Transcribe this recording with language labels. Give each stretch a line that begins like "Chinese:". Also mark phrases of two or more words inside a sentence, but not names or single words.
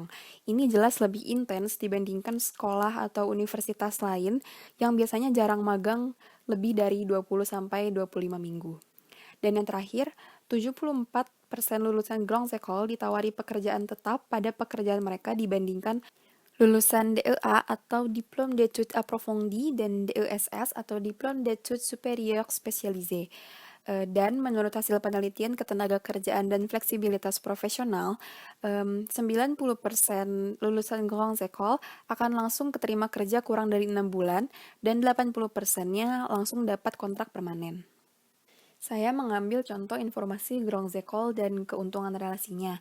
Indonesian: Ini jelas lebih intens dibandingkan sekolah atau universitas lain yang biasanya jarang magang lebih dari 20-25 minggu. Dan yang terakhir, 74% lulusan Gyeongsekol ditawari pekerjaan tetap pada pekerjaan mereka dibandingkan lulusan DEA atau Diplôme d'études approfondies dan DESS atau Diplôme d'études supérieures spécialisées. Dan menurut hasil penelitian ketenagakerjaan dan fleksibilitas profesional, 90% lulusan Gyeongsekol akan langsung keterima kerja kurang dari 6 bulan dan 80%-nya langsung dapat kontrak permanen. Saya mengambil contoh informasi Gyeongsekol dan keuntungan relasinya.